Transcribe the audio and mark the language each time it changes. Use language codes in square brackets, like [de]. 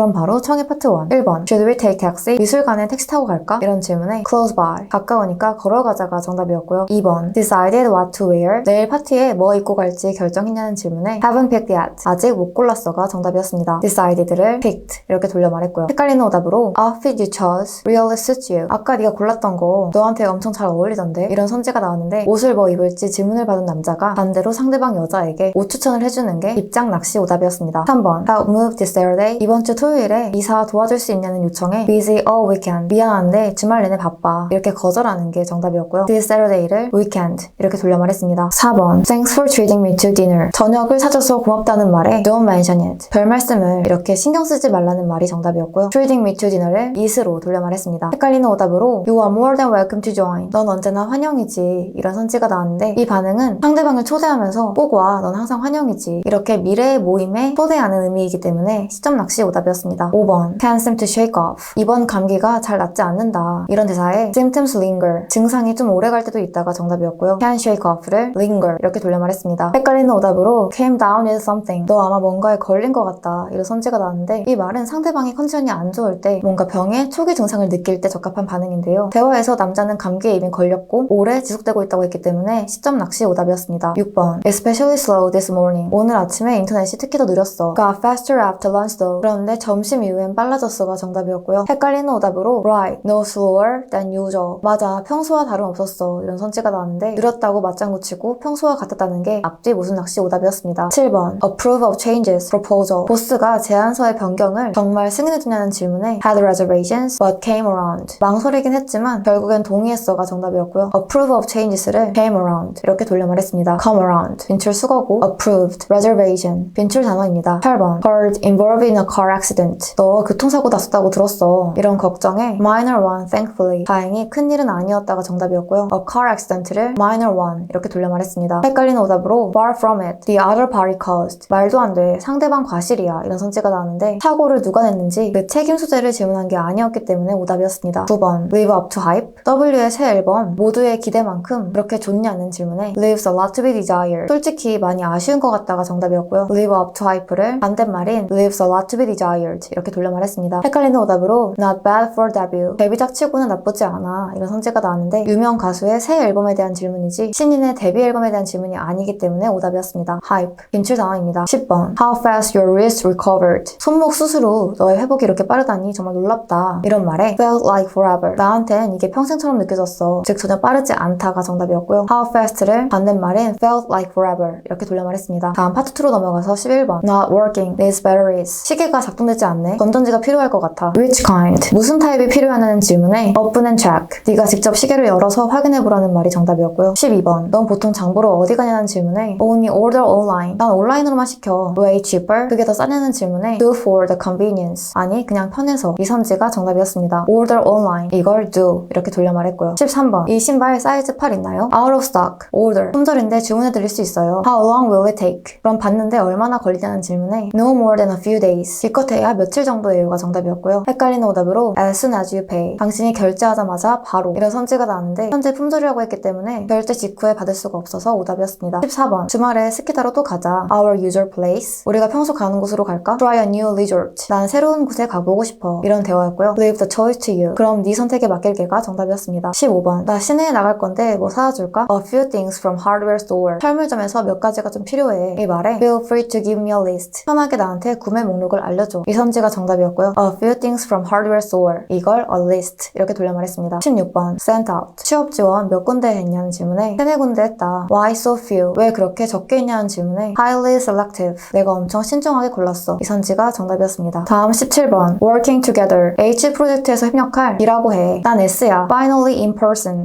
[ko] 그럼 바로 청해 파트 1. 1번 [en] Should we take taxi? [ko] 미술관에 택시 타고 갈까? 이런 질문에 [en] close by, [ko] 가까우니까 걸어가자가 정답이었고요. [en] 2번 Decided what to wear? [ko] 내일 파티에 뭐 입고 갈지 결정했냐는 질문에 [en] haven't picked yet, [ko] 아직 못 골랐어가 정답이었습니다. Decided를 picked 이렇게 돌려 말했고요. 헷갈리는 오답으로 [en] outfit you chose really suits you. [ko] 아까 네가 골랐던 거 너한테 엄청 잘 어울리던데, 이런 선지가 나왔는데 옷을 뭐 입을지 질문을 받은 남자가 반대로 상대방 여자에게 옷 추천을 해주는 게 입장 낚시 오답이었습니다. [en] 3번 Help move this Saturday? [ko] 이번 주 토요일에 이사 도와줄 수 있냐는 요청에 [en] busy all weekend, [ko] 미안한데 주말 내내 바빠, 이렇게 거절하는 게 정답이었고요. This Saturday를 weekend 이렇게 돌려 말했습니다. [en] 4번 Thanks for treating me to dinner. [ko] 저녁을 사줘서 고맙다는 말에 [en] don't mention it, [ko] 별 말씀을 이렇게 신경 쓰지 말라는 말이 정답이었고요. [en] treating me to dinner를 it으로 돌려 말했습니다. [ko] 헷갈리는 오답으로 [en] You are more than welcome to join. [ko] 넌 언제나 환영이지, 이런 선지가 나왔는데 이 반응은 상대방을 초대하면서 꼭 와, 넌 항상 환영이지, 이렇게 미래의 모임에 초대하는 의미이기 때문에 시점 낚시 오답이었습니다. [en] 5번 Can't seem to shake off. [ko] 이번 감기가 잘 낫지 않는다, 이런 대사에 [en] symptoms linger, [ko] 증상이 좀 오래 갈 때도 있다가 정답이었고요. Can't shake off를 linger 이렇게 돌려 말했습니다. [en] 헷갈리는 오답으로 came down with something. [ko] 너 아마 뭔가에 걸린 것 같다, 이런 선지가 나왔는데 이 말은 상대방이 컨디션이 안 좋을 때, 뭔가 병의 초기 증상을 느낄 때 적합한 반응인데요. 대화에서 남자는 감기에 이미 걸렸고 오래 지속되고 있다고 했기 때문에 시점 낚시 오답이었습니다. [en] 6번 Especially slow this morning. [ko] 오늘 아침에 인터넷이 특히 더 느렸어. [en] Got faster after lunch though. [ko] 그런데 점심 이후엔 빨라졌어가 정답이었고요. [en] 헷갈리는 오답으로 Right, no slower than usual. [ko] 맞아, 평소와 다름없었어, 이런 선지가 나왔는데 느렸다고 맞장구 치고 평소와 같았다는 게 앞뒤 모순 낚시 오답이었습니다. [en] 7번 Approve of changes proposal. [ko] 보스가 제안서의 변경을 정말 승인해주냐는 질문에 [en] Had reservations but came around. [ko] 망설이긴 했지만 결국엔 동의했어가 정답이었고요. [en] Approve of changes를 came around 이렇게 돌려 말했습니다. [ko] Come around 빈출 수거고, approved, reservation 빈출 단어입니다. [en] 8번 Heard involved in a car accident. [ko] 너 교통사고 났었다고 들었어, 이런 걱정에 [en] minor one thankfully, [ko] 다행히 큰일은 아니었다가 정답이었고요. [en] A car accident를 minor one 이렇게 돌려 말했습니다. 헷갈리는 오답으로 far from it, the other party caused. [ko] 말도 안 돼, 상대방 과실이야, 이런 선지가 나왔는데 사고를 누가 냈는지 그 책임 소재를 질문한 게 아니었기 때문에 오답이었습니다. [en] 9번 Live up to hype. [ko] W의 새 앨범 모두의 기대만큼 그렇게 좋냐는 질문에 [en] Leaves a lot to be desired. [ko] 솔직히 많이 아쉬운 것 같다가 정답이었고요. [en] Live up to hype를 반대말인 Leaves a lot to be desired 이렇게 돌려 말했습니다. 헷갈리는 오답으로 Not bad for debut. [ko] 데뷔작 치고는 나쁘지 않아, 이런 선지가 나왔는데 유명 가수의 새 앨범에 대한 질문이지 신인의 데뷔 앨범에 대한 질문이 아니기 때문에 오답이었습니다. hype 빈출 단어입니다. [en] 10번 How fast your wrist recovered. [ko] 손목 수술 후 너의 회복이 이렇게 빠르다니 정말 놀랍다, 이런 말에 [en] felt like forever. [ko] 나한텐 이게 평생처럼 느껴졌어, 즉 전혀 빠르지 않다가 정답이었고요. [en] How fast를 반대말인 felt like forever 이렇게 돌려 말했습니다. [ko] 다음 파트 2로 넘어가서 11번 [en] Not working these batteries. [ko] 시계가 작동되지 않네, 건전지가 필요할 것 같아. [en] Which kind? [ko] 무슨 타입이 필요하냐는 질문에 [en] open and check. [ko] 네가 직접 시계를 열어서 확인해보라는 말이 정답이었고요. 12번 넌 보통 장보러 어디 가냐는 질문에 [en] only order online. [ko] 난 온라인으로만 시켜. [en] Way cheaper. [ko] 그게 더 싸냐는 질문에 [en] do for the convenience. [ko] 아니 그냥 편해서, 이 선지가 정답이었습니다. order online 이걸 do 이렇게 돌려 말했고요. 13번 이 신발 사이즈 8 있나요? [en] out of stock. [ko] order 품절인데 주문해드릴 수 있어요. [en] how long will it take? [ko] 그럼 받는데 얼마나 걸리냐는 질문에 [en] no more than a few days. [ko] 기껏해야 며칠 정도예요가 정답이었고요. [en] 헷갈리는 오답으로 as soon as you pay. [ko] 당신이 결제하자마자 바로, 이런 선지가 나왔는데 현재 품절이라고 했기 때문에 결제 직후에 받을 수가 없어서 오답이었습니다. 14번 주말에 스키 타러 또 가자. [en] Our usual place. [ko] 우리가 평소 가는 곳으로 갈까? [en] Try a new resort. [ko] 난 새로운 곳에 가보고 싶어, 이런 대화였고요. [en] Leave the choice to you. [ko] 그럼 네 선택에 맡길게가 정답이었습니다. 15번 나 시내에 나갈 건데 뭐 사다 줄까? [en] A few things from hardware store. [ko] 철물점에서 몇 가지가 좀 필요해. 이 말에 [en] feel free to give me a list. [ko] 편하게 나한테 구매 목록을 알려줘, 이 선지가 정답이었고요. [en] A few things from hardware store 이걸 a list 이렇게 돌려 말했습니다. 16번 sent out. [ko] 취업 지원 몇 군데 했냐는 질문에 3-4군데 했다. [en] Why so few? [ko] 왜 그렇게 적게 했냐는 질문에 [en] highly selective. [ko] 내가 엄청 신중하게 골랐어, 이 선지가 정답이었습니다. 다음 17번 working together. H 프로젝트에서 협력할 이라고 해. 난 S야. [en] finally in person.